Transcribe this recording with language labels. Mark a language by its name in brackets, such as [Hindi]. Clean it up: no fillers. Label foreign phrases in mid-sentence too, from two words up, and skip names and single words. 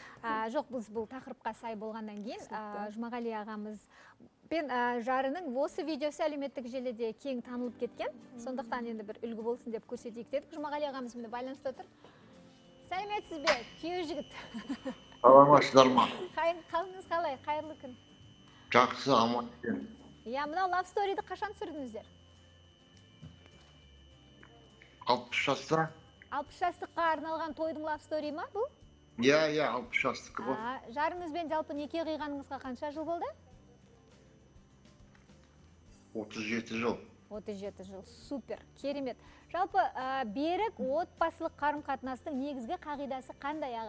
[Kazakh] Жоқ, біз бұл тақырыпқа сай болғаннан кейін, Жұмағали ағамыз пен жарының осы видеосы әлеуметтік желіде кең танылып кеткен. Сондықтан енді бір үлгі болсын деп көрсетейік дедік. Жұмағали ағамыз мені байланысты отыр. Сәлеметсіз бе, күйеу жігіт? Саламатсыздар ма? Қалыңыз қалай, қайырлы күн? Жақсы, аман екен. Иә, мынау [English] love story- [Kazakh] ді қашан түсірдіңіздер? 60 жаста. 60 жастыққа арналған тойдың [English] love story [Kazakh] ма бұл? Иә, 60 жастықы бұл. Жарыңызбен жалпы неке қиғаныңызға қанша жыл болды? 37 жыл. 37 жыл, супер, керемет. Жалпы берік отбасылық қарым-қатынастың негізгі қағидасы қандай аға?